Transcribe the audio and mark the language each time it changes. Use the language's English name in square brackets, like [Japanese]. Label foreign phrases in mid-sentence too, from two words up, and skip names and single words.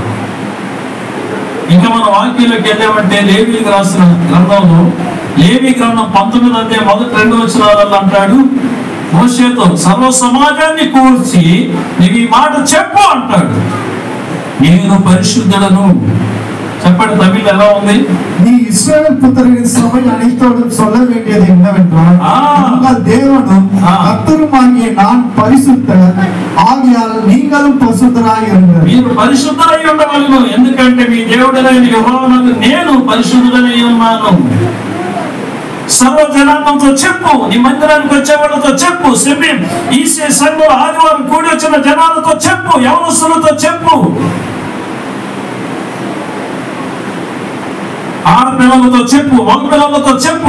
[Telugu] ఇంకా మన వాక్యంలోకి వెళ్ళామంటే లేవీయులకు రాసిన గ్రంథంలో, లేవీ గ్రంథం 19వ అధ్యాయం 1-2 వచనాలలో అంటాడు, మోషేతో సర్వ సమాజాన్ని కూర్చి నీవు ఈ మాట చెప్పు అంటాడు. నేను పరిశుద్ధుడను. చెప్పండి తమిళ ఎలా ఉంది? [Tamil] நீ இஸ்ரவேல் புத்திரரின் சபை அனைத்தோடும் சொல்ல வேண்டியது என்னவென்றால், உங்கள் தேவனும் கர்த்தருமாகிய நான் பரிசுத்தர், ஆகையால் நீங்களும் பரிசுத்தராய் இருங்கள். [Telugu] మీరు పరిశుద్ధులై ఉండవలెను, ఎందుకంటే మీ దేవుడైన యెహోవాను నేను పరిశుద్ధుడనై ఉన్నాను. సర్వ జనాంగంతో చెప్పు, నీ మందిరానికి వచ్చే వాళ్ళతో చెప్పు, ఈ సంఘంలో ఆదివారం కూడి వచ్చిన జనాలతో చెప్పు, యవనస్తులతో చెప్పు, ఆడపిల్లలతో చెప్పు, మగపిల్లలతో చెప్పు.